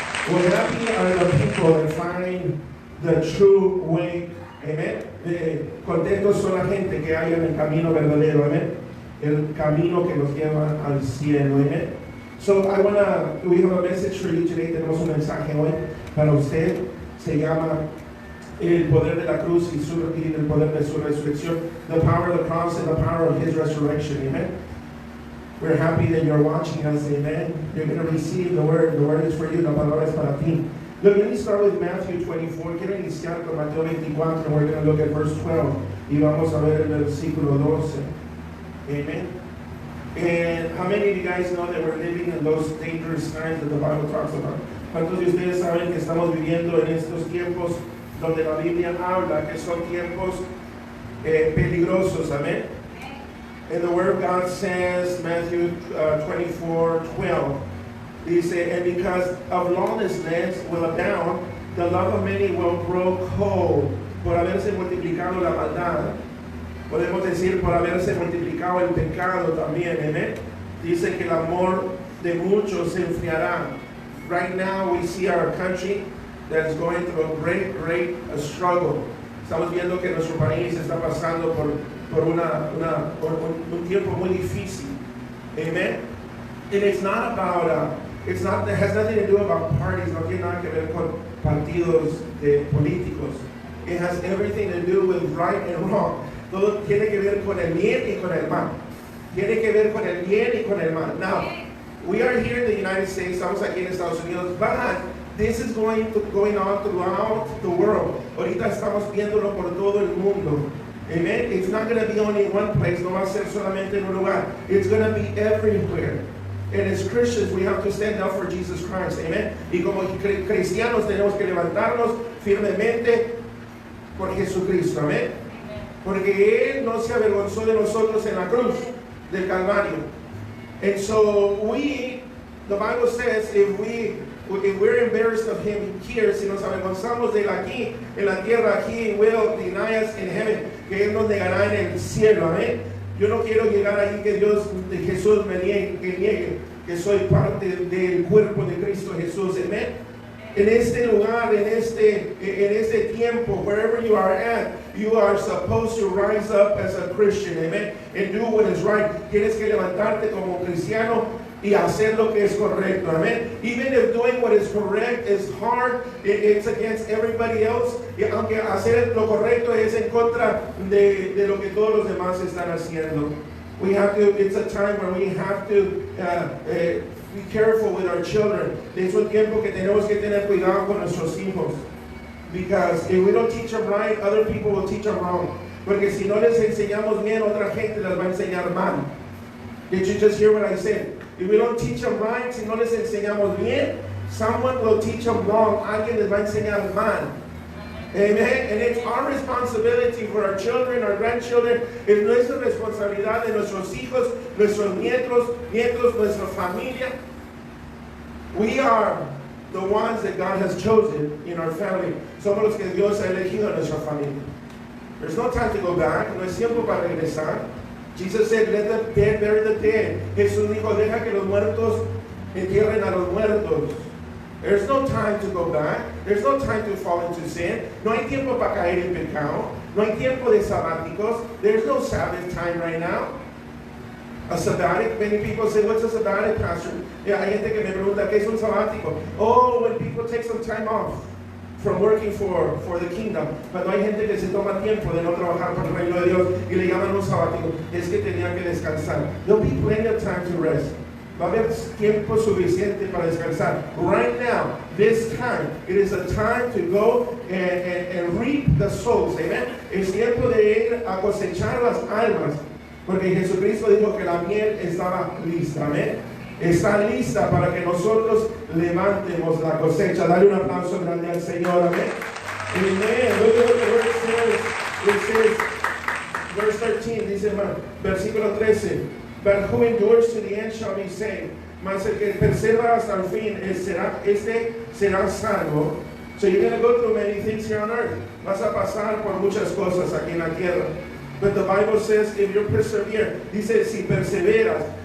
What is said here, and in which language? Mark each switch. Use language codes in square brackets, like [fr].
[en] Well, happy are the people that find the true way. Amen. [es] Contentos son la gente que hallan el camino verdadero. Amén. El camino que nos lleva al cielo. Amén. [en] So we have a message for you today. [es] Tenemos un mensaje hoy para usted. Se llama el poder de la cruz y el poder de su resurrección. [en] The power of the cross and the power of his resurrection. Amen. We're happy that you're watching us. Amen. You're going to receive the word. The word is for you. [es] La palabra es para ti. [en] Look, let me start with Matthew 24. [es] Quiero iniciar con Mateo 24. [en] We're going to look at verse 12. [es] Y vamos a ver el versículo 12. [en] Amen. And how many of you guys know that we're living in those dangerous times that the Bible talks about? [es] ¿Cuántos de ustedes saben que estamos viviendo en estos tiempos donde la Biblia habla que son tiempos peligrosos? Amén. [en] And the Word of God says, Matthew 24:12, dice, and because of lawlessness will abound, the love of many will grow cold. [es] Por haberse multiplicado la maldad. Podemos decir por haberse multiplicado el pecado también, ¿eh? Dice que el amor de muchos se enfriará. [en] Right now we see our country that is going through a great struggle. [es] Estamos viendo que nuestro país está pasando por un tiempo muy difícil. [en] Amen. And it's not about, it has nothing to do about parties, [es] no tiene nada que ver con partidos políticos. [en] It has everything to do with right and wrong. [es] Todo tiene que ver con el bien y con el mal. Tiene que ver con el bien y con el mal. [en] Now, we are here in the United States, [es] estamos aquí en Estados Unidos, [en] but this is going on throughout the world. [es] Ahorita estamos viéndolo por todo el mundo. [en] Amen. It's not going to be only in one place, [es] no va a ser solamente en un lugar. [en] It's going to be everywhere. And as Christians, we have to stand up for Jesus Christ. Amen. [es] Y como cristianos tenemos que levantarnos firmemente por Jesucristo. Amén. Porque Él no se avergonzó de nosotros en la cruz del Calvario. [en] And so the Bible says, if we're embarrassed of Him here, [es] si nos avergonzamos de Él aquí, en la tierra, [en] He will deny us in heaven, [es] que Él nos negará en el cielo. Amén. Yo no quiero llegar ahí que Jesús me niegue que soy parte del cuerpo de Cristo Jesús. Amén. En este lugar, en este tiempo, [en] wherever you are at, you are supposed to rise up as a Christian, amen, and do what is right. [es] Tienes que levantarte como cristiano y hacer lo que es correcto, amen. [en] Even if doing what is correct is hard, it's against everybody else. [es] Y aunque hacer lo correcto es en contra de lo que todos los demás están haciendo. [en] It's a time where we have to be careful with our children. [es] Es un tiempo que tenemos que tener cuidado con nuestros hijos. [en] Because if we don't teach them right, other people will teach them wrong. [es] Porque si no les enseñamos bien, otra gente les va a enseñar mal. [en] Did you just hear what I said? If we don't teach them right, [es] si no les enseñamos bien, [en] someone will teach them wrong. [es] Alguien les va a enseñar mal. [en] Amen. And it's our responsibility for our children, our grandchildren. [es] Es nuestra responsabilidad de nuestros hijos, nuestros nietos, nuestra familia. [en] We are the ones that God has chosen in our family. [es] Somos los que Dios ha elegido en nuestra familia. [en] There's no time to go back. [es] No es tiempo para regresar. [en] Jesus said, let the dead bury the dead. [es] Jesús dijo, deja que los muertos entierren a los muertos. [en] There's no time to go back. There's no time to fall into sin. [es] No hay tiempo para caer en pecado. No hay tiempo de sabáticos. [en] There's no Sabbath time right now. A sabbatic, many people say, what's a sabbatic, Pastor? [es] Yeah, hay gente que me pregunta, ¿qué es un sabático? [en] Oh, when people take some time off from working for the kingdom. [es] Cuando hay gente que se toma tiempo de no trabajar para el reino de Dios y le llaman un sabático, es que tenían que descansar. [en] There'll be plenty of time to rest. [es] Va a haber tiempo suficiente para descansar. [en] Right now, this time, it is a time to go and reap the souls. Amen. [es] Es tiempo de ir a cosechar las almas. Porque Jesucristo dijo que la miel estaba lista. Amén. Está lista para que nosotros levantemos la cosecha. Dale un aplauso grande al Señor. Amén. Amen. [en] Look at what the word says. It says, verse 13, [es] dice, versículo 13. [en] But who endures to the end shall be saved. [es] mas el que persevera hasta el fin, será salvo. [en] So you're going to go through many things here on earth. [es] Vas a pasar por muchas cosas aquí en la tierra. [en] But the Bible says, if you persevere, [es] dice, si perseveras.